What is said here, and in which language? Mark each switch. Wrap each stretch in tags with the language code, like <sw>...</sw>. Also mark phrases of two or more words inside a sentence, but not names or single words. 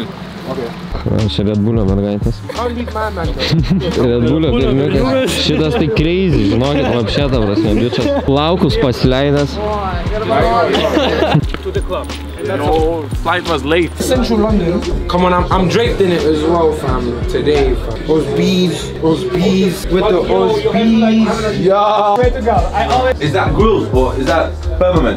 <lt>Čia Red Bull'o mergaitės. Red Bull'o berniukas. Šitas tai crazy, žinokit, vapšė ta prasme, bičias. Plaukus pasileidęs.</lt> <en>To the club. No, flight was late. Central London. Come on, I'm draped in it as well, fam. Today, fam. Those bees with the Oz bees. Yeah. Way to go. Is that grills or is that permanent?</en>